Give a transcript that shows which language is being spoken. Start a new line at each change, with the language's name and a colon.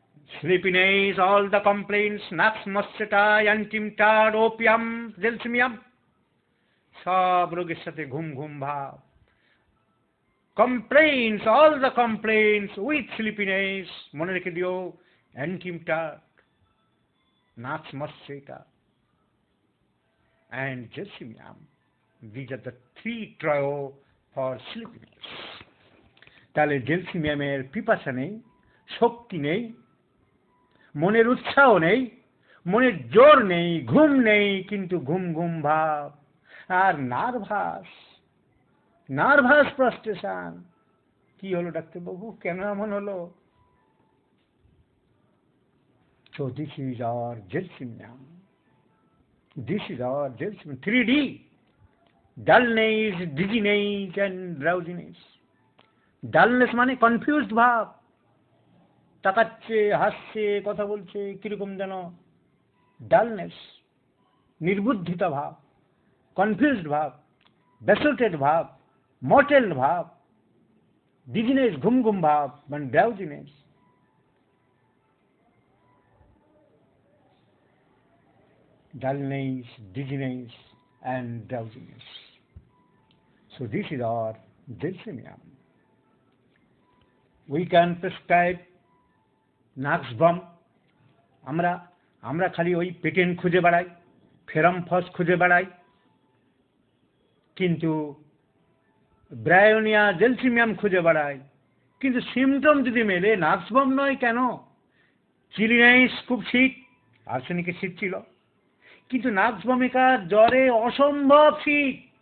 Bangla: Sleepiness, all the complaints, নাক্স মস্টেটাই, অ্যান্টিমটার, opium, gelsemium, সব রোগের সাথে ঘুম ঘুম ভাব। Complaints, all the complaints with sleepiness, মনে রেখে দিও, অ্যান্টিমটার, নাক্স মস্টেটা and jessimium.
English: These are the three trio for sleepiness.
Bangla: তাহলে জেলসিমিয়ামের পিপাসা নেই, শক্তি নেই, মনের উৎসাহ নেই, মনের জোর নেই, ঘুম নেই, কিন্তু ঘুম ঘুম ভাব। আর নার্ভাস, নার্ভাস প্রস্টেশন। কি হলো ডাক্তারবাবু, কেন এমন হলো?
English: So this is our jelsimium. This is our jelsimium. 3D. Dullness, dizziness and drowsiness.
Bangla: Dullness মানে কনফিউজড ভাব, তাকাচ্ছে, হাসছে, কথা বলছে কিরকম যেন, ডালনেস, নির্বুদ্ধিতা ভাব, কনফিউজড ভাব, বেসোটেড ভাব, মটেল ভাব, ডিজিনেস, ঘুম ঘুম ভাব, মানে drowsiness.
English: Dullness, dizziness and drowsiness. So this is our jelsimium. We can prescribe nux vom.
Bangla: আমরা আমরা খালি ওই পেটেন খুঁজে বেড়াই, ফেরামফস খুঁজে বেড়াই, কিন্তু ব্রায়োনিয়া জেলসিমিয়াম খুঁজে বেড়াই। কিন্তু সিমটম যদি মেলে, নাক্সবাম নয় কেন? চিলিনাইস খুব শীত, আর্সেনিকের শীত ছিল, কিন্তু নাক্সবামিকার জ্বরে অসম্ভব শীত।